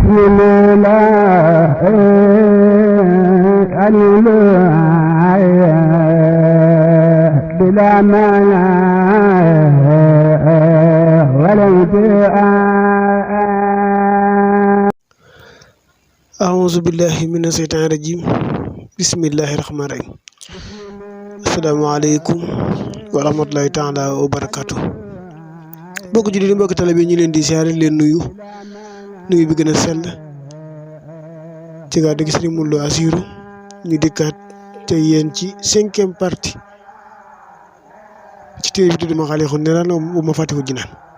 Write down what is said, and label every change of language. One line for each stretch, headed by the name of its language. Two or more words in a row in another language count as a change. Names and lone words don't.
Arabic: بسم الله بلا مانع ولا أعوذ بالله من الشيطان الرجيم بسم الله الرحمن الرحيم السلام عليكم ورحمة الله تعالى وبركاته
Wolof: bokk jullit yi mbokk talibé ñu leen di siyaare leen nuyu bi gën a sell ci gaa dëgg Sëriñ Modou Lo Assirou ñu dikkaat te yéen ci 5e partie ci téere bi tudd Masaalikul Jinaan wa Mafaatihul Jinaan